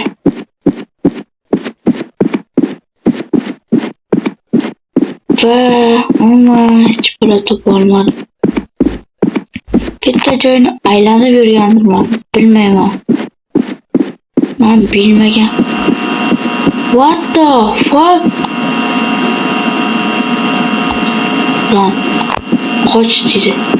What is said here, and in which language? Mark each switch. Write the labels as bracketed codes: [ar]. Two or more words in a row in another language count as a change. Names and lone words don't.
[uz] Va hech bira topolmadim. Bitta joyni aylanib yurganman. Bilmayman. Men bilmagan. [en] What the fuck? Lan, [uz] qoch dedi.